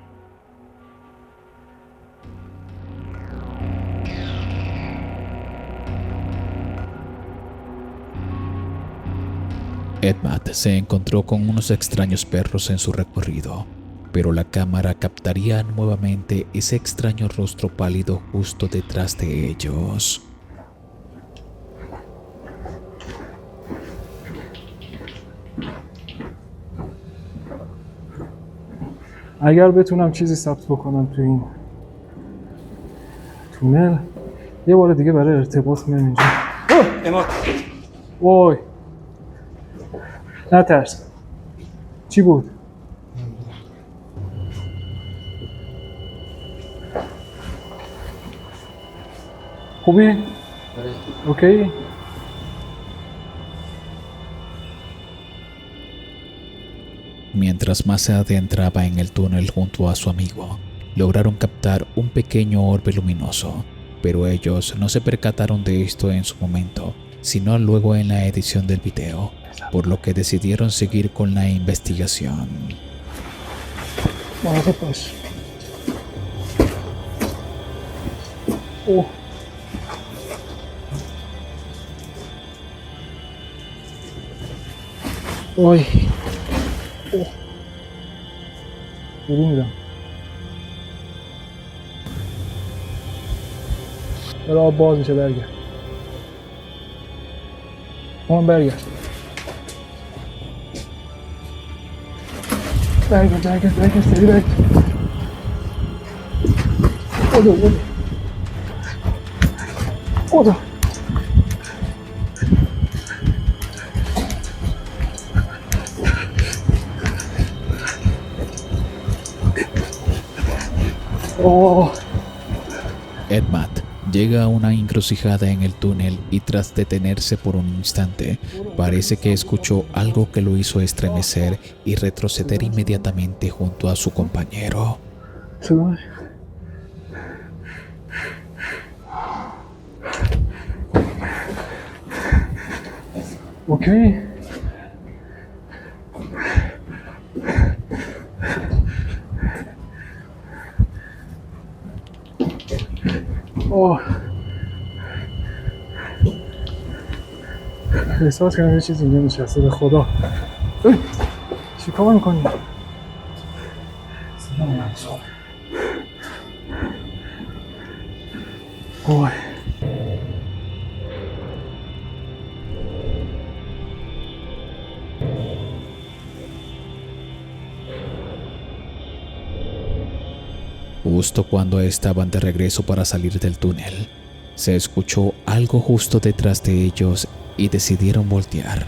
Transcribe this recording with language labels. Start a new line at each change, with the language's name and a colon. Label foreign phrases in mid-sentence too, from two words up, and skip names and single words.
Spanish: Edmat se encontró con unos extraños perros en su recorrido, pero la cámara captaría nuevamente ese extraño rostro pálido justo detrás de ellos.
Persian: اگر بتونم چیزی ثبت بکنم تو این تونل یه بار دیگه برای ارتباط میام اینجا. وای نترس. چی بود؟ خوبی؟ اوکی؟
Spanish: Mientras más se adentraba en el túnel junto a su amigo, lograron captar un pequeño orbe luminoso, pero ellos no se percataron de esto en su momento, sino luego en la edición del video, por lo que decidieron seguir con la investigación. Vamos pues. Oh. Oy.
Persian: بیرون میرم. داره آب باز میشه. برگرد. برگرد. برگرد سری برگرد. خدا
Spanish: Edmat llega a una encrucijada en el túnel y tras detenerse por un instante, parece que escuchó algo que lo hizo estremecer y retroceder inmediatamente junto a su compañero. Ok.
Persian: احساس کنم یه چیزی اینجا نشسته. به خدا چی کار میکنی؟ اوه
Spanish: Justo cuando estaban de regreso para salir del túnel, se escuchó algo justo detrás de ellos y decidieron voltear.